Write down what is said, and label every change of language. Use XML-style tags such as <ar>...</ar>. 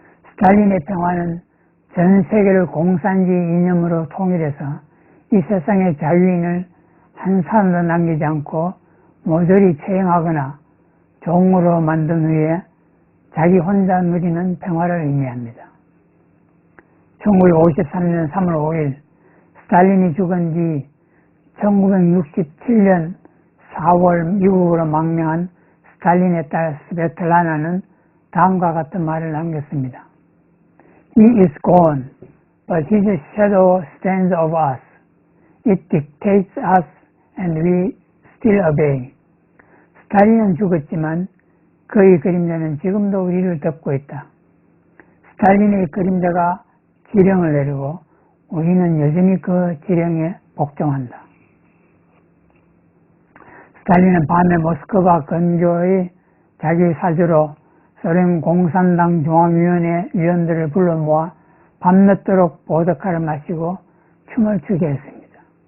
<ko>스탈린의 평화는 전 세계를 공산주의 이념으로 통일해서 이 세상의 자유인을 한 사람도 남기지 않고 모조리 처형하거나 종으로 만든 후에 자기 혼자 누리는 평화를 의미합니다. 1953년 3월 5일 스탈린이 죽은 뒤 1967년 4월 미국으로 망명한 스탈린의 딸 스베틀라나는 다음과 같은 말을 남겼습니다.</ko> <en>He is gone, but his shadow stands over us. It dictates us and we still obey.</en> <ko>스탈린은 죽었지만 그의 그림자는 지금도 우리를 덮고 있다. 스탈린의 그림자가 지령을 내리고 우리는 여전히 그 지령에 복종한다. 스탈린은 밤에 모스크바 근교의 자기 사주로 소련 공산당 중앙위원회 위원들을 불러 모아 밤늦도록 보드카를 마시고 춤을 추게 했습니다.</ko>